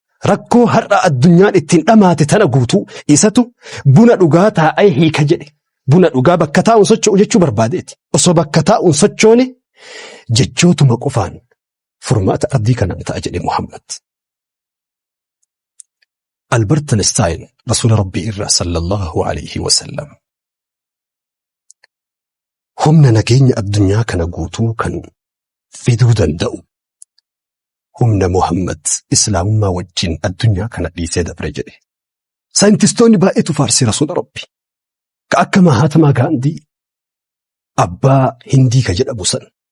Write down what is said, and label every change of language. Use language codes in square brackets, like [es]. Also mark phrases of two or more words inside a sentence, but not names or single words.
[om] Rakkoo har'a addunyaan ittiin dhamaate tana guutuu isatu buna dhugaa taa'ee hiika jedhe. Buna dhugaa bakka taa'uun socho'u jechuu barbaadeeti. Osoo bakka taa'uun sochoone jechootuma qofaan furmaata ardii kanaan ta'a jedhe Muhammad. Albert Einstein Rasuula Rabbii irraa [ar] صلى الله عليه وسلم. [om] Humna nageenya addunyaa kana guutuu kan fiduu danda'u humna Muhammad Islaamummaa wajjin addunyaa kana dhiisee dabre jedhe. Saayintistoonni baay'eetu faarsee Rasuula Rabbi. Ka akka Mahatma Gandhi, abbaa Hindii ka jedhamu san.